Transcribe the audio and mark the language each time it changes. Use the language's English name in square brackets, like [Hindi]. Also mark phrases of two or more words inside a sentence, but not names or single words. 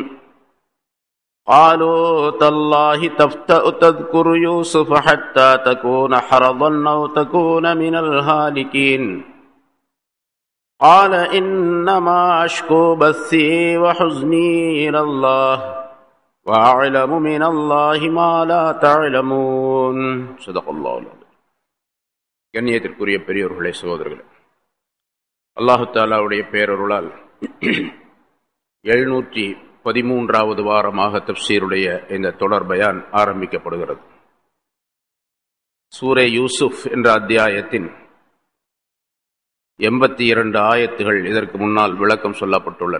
[Arabic] قالوا تالله تفتأ تذكر يوسف حتى تكون حرضا أو تكون من الهالكين. قال إنما أشكو بثي وحزني إلى الله وأعلم من الله ما لا تعلمون. صدق الله العظيم. [Tamil] கண்ணியத்திற்குரிய பெரியோர்களே, சகோதரர்களே, அல்லாஹு தஆலாவுடைய பேரருளால் 713வது வாரமாக தஃப்சீருடைய இந்த தொடர் பயான் ஆரம்பிக்கப்படுகிறது. சூரே யூசுப் என்ற அத்தியாயத்தின் 82 ஆயத்துகள் இதற்கு முன்னால் விளக்கம் சொல்லப்பட்டுள்ளன.